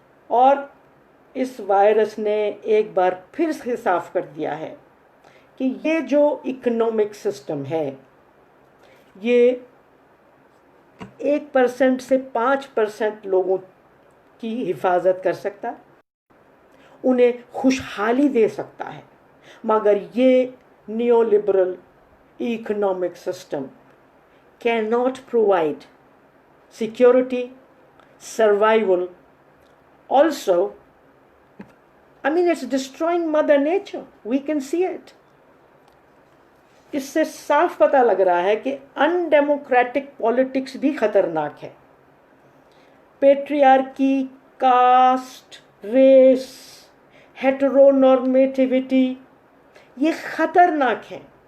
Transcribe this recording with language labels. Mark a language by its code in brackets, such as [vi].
[hi] और इस वायरस ने एक बार फिर से साफ कर दिया है कि ये जो इकोनॉमिक सिस्टम है, ये 1% से 5% लोगों की हिफाजत कर सकता है, उन्हें खुशहाली दे सकता है, मगर ये नियोलिबरल economic system [en] Can not provide security, survival. Also, I mean, it's destroying Mother Nature. We can see it. [hi] इससे साफ पता लग रहा है कि अनडेमोक्रेटिक पॉलिटिक्स भी खतरनाक है. पेट्रियार्की, कास्ट, रेस, हेटेरोनॉर्मेटिविटी, ये खतरनाक है.